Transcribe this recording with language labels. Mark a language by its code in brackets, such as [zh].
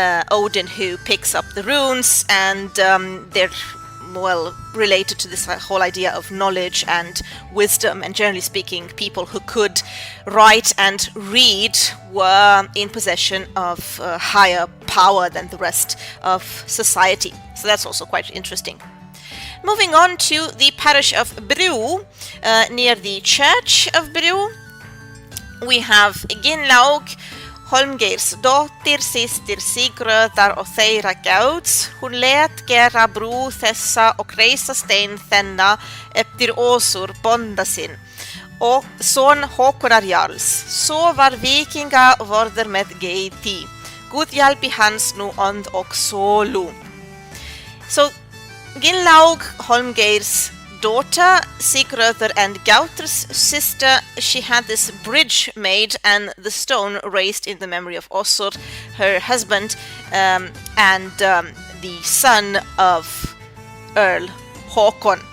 [en] Odin who picks up the runes, and they're well related to this whole idea of knowledge and wisdom, and generally speaking people who could write and read were in possession of higher power than the rest of society. So that's also quite interesting. Moving on to the parish of Bru, near the church of Bru, we have [non] Ginlaug, Holmgeirs dóttir, systir Sigröðar og þeirra Gjáts. Hún let gera brú þessa og reisa stein þenna eftir Ósur bonda sinn og son Håkonar jarls. Svo var vikinga vorður með geiti. Guð hjálpi hans nú ond og solu. [en] So Ginlaug, Holmgeirs daughter, Sigröðar and Gautr's sister, she had this bridge made and the stone raised in the memory of Osur, her husband, and the son of Earl Håkon.